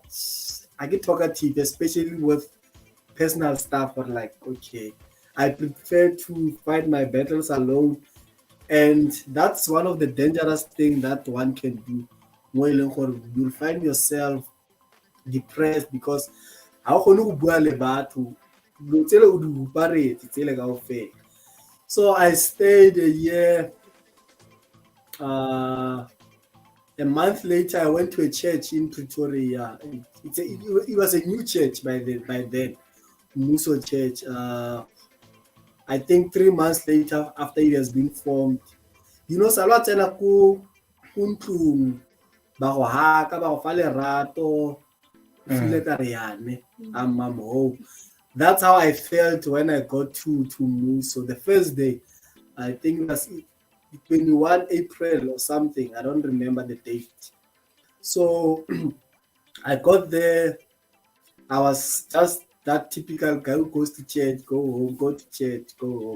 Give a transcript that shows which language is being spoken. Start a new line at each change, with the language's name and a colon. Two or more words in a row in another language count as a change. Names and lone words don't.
English: I get talkative, especially with personal stuff. But like, okay, I prefer to fight my battles alone, and that's one of the dangerous things that one can do. You'll find yourself depressed because how can you
Southern Sotho: bua le batho?
English: So I stayed a year. A month later, I went to a church in Pretoria. It was a new church by then, Muso Church. I think 3 months later, after it has been formed,
Tswana: salwa tsena ko ntlong ba go haka ba go fa lerato feel ka re yane
English: I'm home. That's how I felt when I got to Muso. The first day, I think it was 21 April or something. I don't remember the date. So I got there. I was just that typical guy who goes to church, go home, go to church, go home.